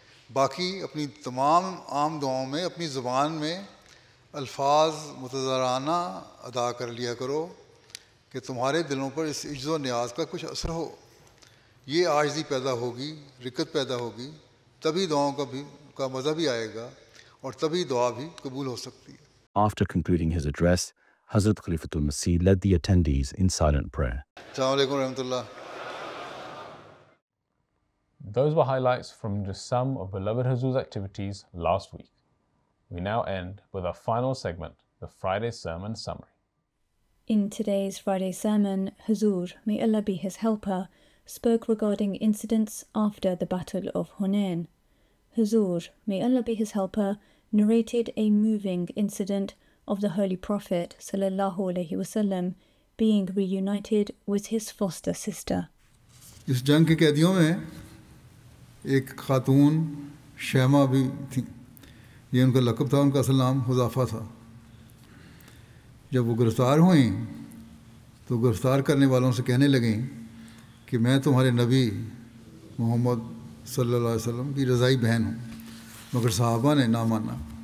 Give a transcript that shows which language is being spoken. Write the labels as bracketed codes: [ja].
[ur] باقی اپنی تمام عام دعاؤں میں اپنی زبان میں الفاظ متضرعانہ ادا کر لیا کرو کہ تمہارے دلوں پر اس عجز و نیاز کا کچھ اثر ہو. یہ عاجزی پیدا ہوگی, رقت پیدا ہوگی, تبھی دعاؤں کا مزہ بھی آئے گا اور تبھی دعا بھی قبول ہو سکتی ہے. [en] After concluding his address, Hazrat Khalifatul Masih led the attendees in silent prayer. Assalamu alaikum wa rahmatullah. Those were highlights from just some of beloved Huzur's activities last week. We now end with our final segment, the Friday Sermon Summary. In today's Friday sermon, Huzur, may Allah be his helper, spoke regarding incidents after the Battle of Hunain. Huzur, may Allah be his helper, narrated a moving incident of the Holy Prophet ﷺ being reunited with his foster sister. [ur] اس جنگ کے قیدیوں میں ایک خاتون شیمہ بھی تھیں. یہ ان کا لقب تھا, ان کا اصل نام حذافہ تھا. جب وہ گرفتار ہوئیں تو گرفتار کرنے والوں سے کہنے لگیں کہ میں تمہارے نبی محمد صلی اللہ علیہ وسلم کی رضائی بہن ہوں, مگر صحابہ نے نہ مانا.